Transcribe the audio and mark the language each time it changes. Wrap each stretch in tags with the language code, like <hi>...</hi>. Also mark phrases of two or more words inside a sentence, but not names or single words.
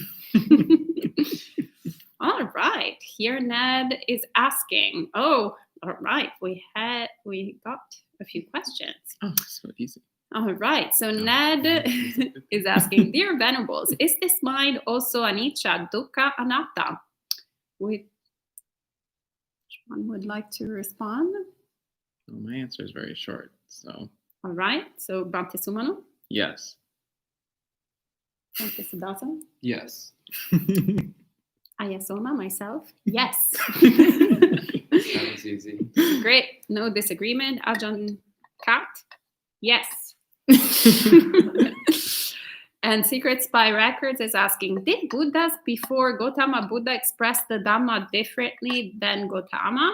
<en>All right. Here Ned is asking. Oh, all right. We got a few questions. Oh, so easy. All right. So Ned is asking, dear venerables, is this mind also</en> <pi>anicca, dukkha, anatta?</pi> <en>Which one would like to respond? Well, my answer is very short. So. All right. So Bhante Sumano? Yes. Bhante Sudaso? Yes. Ayasoma, myself? Yes. That was easy. Great. No disagreement. Ajahn Kat? Yes. And Secret Spy Records is asking, did Buddhas before Gautama Buddha express the Dhamma differently than Gautama?</en>